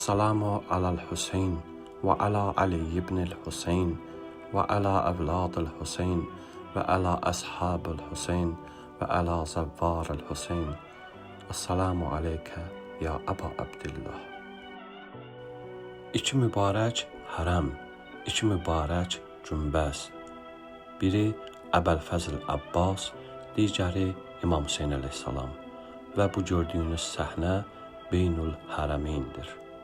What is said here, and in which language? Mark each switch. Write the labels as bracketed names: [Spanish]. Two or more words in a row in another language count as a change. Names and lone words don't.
[Arabic] السلام على الحسين وعلى علي بن الحسين وعلى أولاد الحسين وعلى أصحاب الحسين وعلى زوار الحسين. السلام عليك يا أبا عبد الله. [Azerbaijani] İki mübarək hərəm, iki mübarək günbəz. Biri Əbəlfəzl Abbas, digəri İmam Hüseyn əleyhissalam və bu gördüyünüz səhnə Beynül Hərəmeyndir.